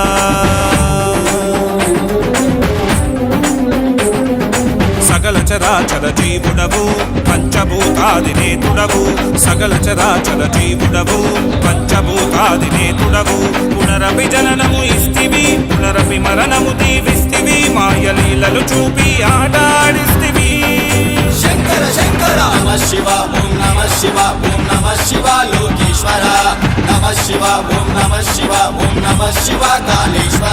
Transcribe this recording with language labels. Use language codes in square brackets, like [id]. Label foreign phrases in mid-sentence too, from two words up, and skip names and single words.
[te] సకల చరాచర జీవుడవు పంచభూతాదినేతుడవు సకల చరాచర జీవుడవు పంచభూతాదినేతుడవు పునరపి జననము ఇస్తివి పునరపి మరణము దీవిస్తివి మాయలీలలు చూపి ఆడాడిస్తివి [sa] शंकर शंकर नमः शिव ओम नमः शिव ओम नमः शिव लोकेश्वर नमः शिव ओम नमः शिव ओम नमः शिव कालेश्वर